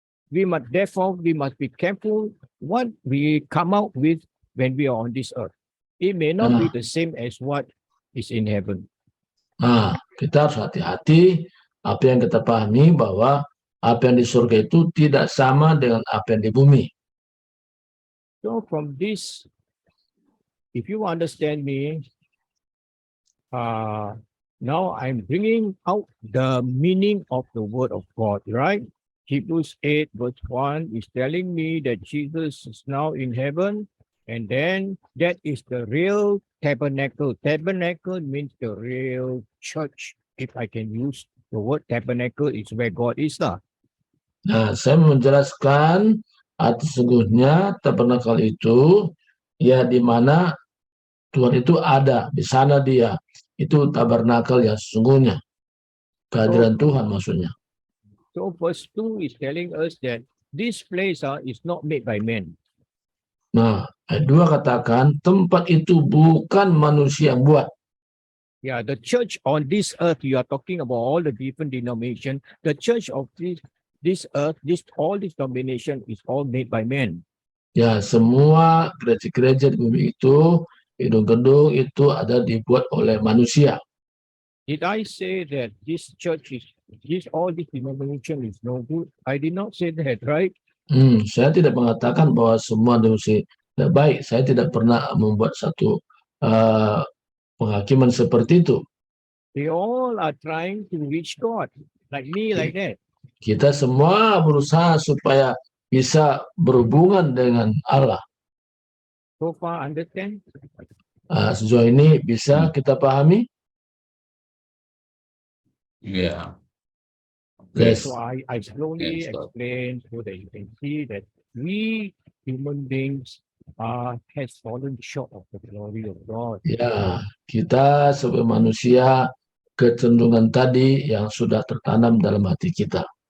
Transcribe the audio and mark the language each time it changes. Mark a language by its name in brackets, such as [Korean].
[English] Therefore, we must be careful what we come out with when we are on this earth. It may not be the same as what is in heaven. [Indonesian] Nah, kita harus hati-hati apa yang kita pahami bahwa apa yang di surga itu tidak sama dengan apa yang di bumi. [English] So from this, if you understand me, now I'm bringing out the meaning of the word of God, right? Hebrews 8 verse 1 is telling me that Jesus is now in heaven, and then that is the real tabernacle. Tabernacle means the real church. If I can use the word tabernacle, is where God is. [Indonesian] Nah, saya menjelaskan arti sesungguhnya tabernakel itu ya di mana Tuhan itu ada, di sana dia. Itu tabernakel yang sesungguhnya. Kehadiran Tuhan maksudnya. [English] So verse 2 is telling us that this place is not made by men. [Indonesian] Nah, ayat 2 katakan tempat itu bukan manusia yang buat. [English] Yeah, the church on this earth, you are talking about all the different denominations. The church of this earth, all this denomination is all made by men. [Indonesian] Ya, semua gereja-gereja di bumi itu, gedung-gedung itu ada dibuat oleh manusia. [English] Did I say that this church all this denomination is no good? I did not say that, right? [Indonesian] Saya tidak mengatakan bahwa semua manusia tidak baik. Saya tidak pernah membuat satu penghakiman seperti itu. [English] They all are trying to reach God, like me, like that. [Indonesian] Kita semua berusaha supaya bisa berhubungan dengan Allah. [English] So far, understand? [Indonesian] Sejauh ini bisa kita pahami? [English] Yeah. Yes. So I slowly explain so that you can see that we human beings has fallen short of the glory of God. [Indonesian] Ya, kita sebagai manusia kecenderungan tadi yang sudah tertanam dalam hati kita.